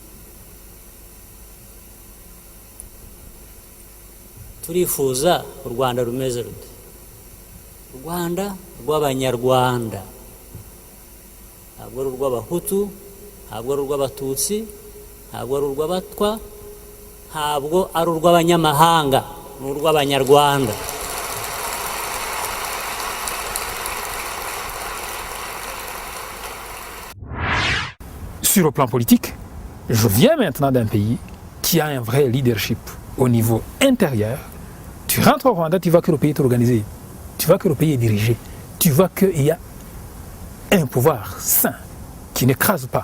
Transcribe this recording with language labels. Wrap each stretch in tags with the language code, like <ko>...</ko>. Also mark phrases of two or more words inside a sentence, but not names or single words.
<rw>turifuza u Rwanda rumeze rute u Rwanda rw'Abanyarwanda ntabwo ari urw'Abahutu ntabwo ari urw'Abatutsi ntabwo ari urw'Abatwa ntabwo ari urw'abanyamahanga ni urw'Abanyarwanda</rw> <fr>Sur le plan politique, je viens maintenant d'un pays qui a un vrai leadership au niveau intérieur. Tu rentres au Rwanda, tu vois que le pays est organisé, tu vois que le pays est dirigé, tu vois qu'il y a un pouvoir sain qui n'écrase pas.</fr>